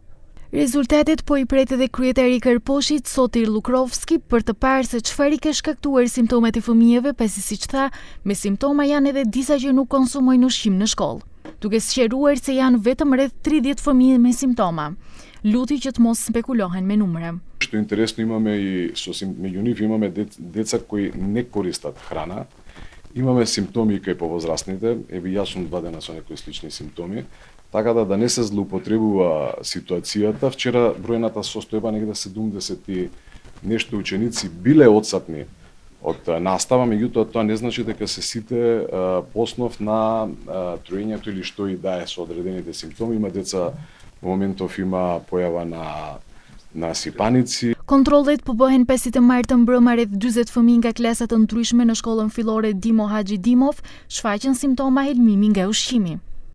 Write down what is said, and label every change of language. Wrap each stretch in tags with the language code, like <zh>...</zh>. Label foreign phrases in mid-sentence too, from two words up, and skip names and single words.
<sq>Rezultatet po i pret edhe kryetari i Kërposhit, Sotir Lukrovski, për të parë se çfarë i ka shkaktuar simptomat e fëmijëve, pasi siç tha, me simptoma janë edhe disa që nuk konsumojnë ushqim në shkollë, duke sqaruar se janë vetëm rreth 30 fëmijë me simptoma. Luti që të mos spekulohen me numre.</sq> <mk>Што интересно имаме и меѓу нив имаме деца кои не користат храна. Имаме симптоми кај повозрастните, еве јас сум 2 дена со некои слични симптоми. Така да не се злоупотребува ситуацијата. Вчера бројната состојба негде 70 и нешто ученици биле отсатни од настава, меѓутоа тоа не значи дека се сите по основ на троењето или што и да е со одредените симптоми. Има деца во моментов има појава на сипаници.</mk> <sq>Kontrollet po bëhen 5 martë mbrëma rreth 40 fëmijë nga klasa të ndryshme në shkollën fillore Dimo Haxhi Dimov shfaqën simptoma helmimi nga ushqimi.</sq>